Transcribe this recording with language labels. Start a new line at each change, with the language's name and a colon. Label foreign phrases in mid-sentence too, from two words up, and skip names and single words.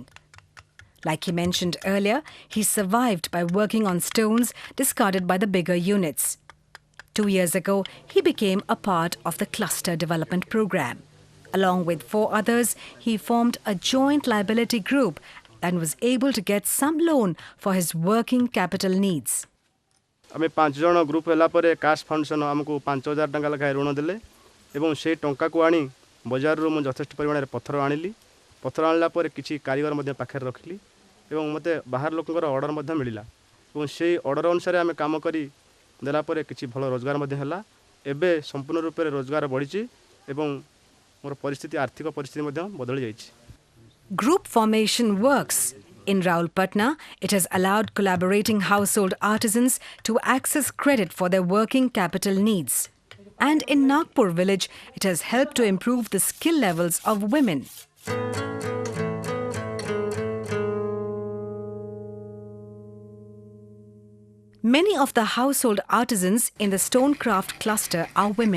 English: Like he mentioned earlier, he survived by working on stones discarded by the bigger units. 2 years ago, he became a part of the cluster development program. Along with 4 others, he formed a joint liability group and was able to get some loan for his working capital needs.
Odia: ଆମେ 5 ଜଣ ଗ୍ରୁପ ହେଲା ପରେ କାଶ ଫାଉଣ୍ଡେସନ ଆମକୁ 5000 ଟଙ୍କା ଲେଖା ଋଣ ଦେଲେ ଏବଂ ସେ ଟଙ୍କା କୁ ଆଣି ବଜାର ରୁ ମୁଁ ଯଥେଷ୍ଟ ପରିମାଣ ରେ ପଥର ଆଣିଲି ପଥର ଆଣିଲା ପରେ କିଛି କାରିଗର ମଧ୍ୟ ପାଖରେ ରଖିଲି ଏବଂ ମତେ ବାହାର ଲୋକଙ୍କର ଅର୍ଡର ମଧ୍ୟ ମିଳିଲା ଏବଂ ସେ ଅର୍ଡର ଅନୁସାରେ ଆମେ କାମ କରି ଦେଲା ପରେ କିଛି ଭଲ ରୋଜଗାର ମଧ୍ୟ ହେଲା ଏବେ ସମ୍ପୂର୍ଣ୍ଣ ରୂପ ରେ ରୋଜଗାର ବଢ଼ି ଏବଂ ମୋର ପରିସ୍ଥିତି ଆର୍ଥିକ ପରିସ୍ଥିତି ମଧ୍ୟ ବଦଳି ଯାଇଛି.
English: Group formation works. In Rawalpatna, it has allowed collaborating household artisans to access credit for their working capital needs. And in Nagpur village, it has helped to improve the skill levels of women. Many of the household artisans in the Stonecraft cluster are women.